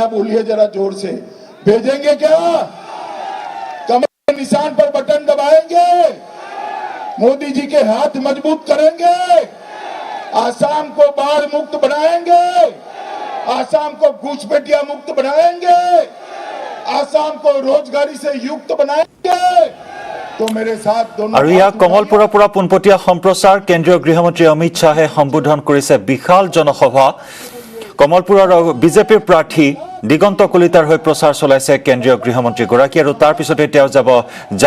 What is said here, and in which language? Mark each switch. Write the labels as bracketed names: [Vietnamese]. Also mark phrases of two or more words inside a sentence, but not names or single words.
[Hindi] बोलिए जरा जोर से, भेजेंगे क्या? कमर के निशान पर बटन दबाएंगे, मोदी जी के हाथ मजबूत करेंगे, आसाम को बाढ़ मुक्त बनाएंगे, आसाम को घुसपैठिया मुक्त बनाएंगे, आसाम को रोजगारी से युक्त बनाएंगे। तो मेरे साथ दोनों [Assamese] আৰু ইয়াক কমলপুৰৰ পৰা পোনপটীয়া সম্প্ৰচাৰ কেন্দ্ৰীয় গৃহমন্ত্ৰী অমিত শ্বাহে সম্বোধন কৰিছে বিশাল জনসভা। কমলপুৰৰ বিজেপিৰ প্ৰাৰ্থী দিগন্ত কলিতাৰ হৈ প্ৰচাৰ চলাইছে কেন্দ্ৰীয় গৃহমন্ত্ৰীগৰাকী আৰু তাৰ পিছতে তেওঁ যাব